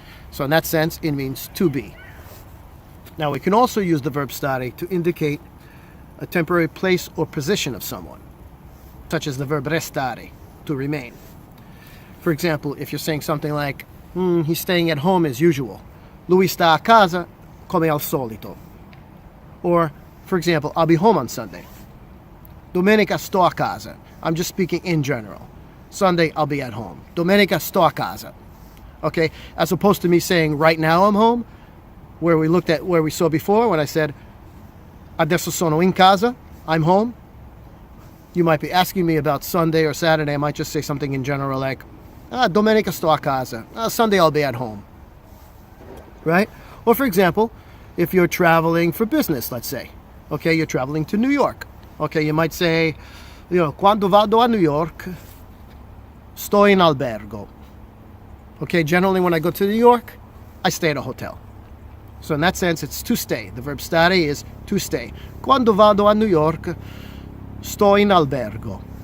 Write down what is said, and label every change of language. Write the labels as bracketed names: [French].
[English] So in that sense, it means to be. Now, we can also use the verb stare to indicate a temporary place or position of someone, such as the verb restare, to remain. For example, if you're saying something like, he's staying at home as usual. [Italian] Lui sta a casa come al solito. [English] Or, for example, I'll be home on Sunday. [Italian] Domenica sto a casa. [English] I'm just speaking in general. Sunday, I'll be at home. [Italian] Domenica sto a casa. [English] Okay? As opposed to me saying, right now I'm home, where we saw before when I said, [Italian] adesso sono in casa, [English] I'm home. You might be asking me about Sunday or Saturday. I might just say something in general like, [Italian] domenica sto a casa. [English] Sunday I'll be at home. Right? Or for example, if you're traveling for business, let's say. Okay, you're traveling to New York. Okay, you might say, [Italian] quando vado a New York, sto in albergo. [English] Okay, generally when I go to New York, I stay at a hotel. So in that sense, it's to stay. The verb stare is to stay. [Italian] Quando vado a New York, sto in albergo.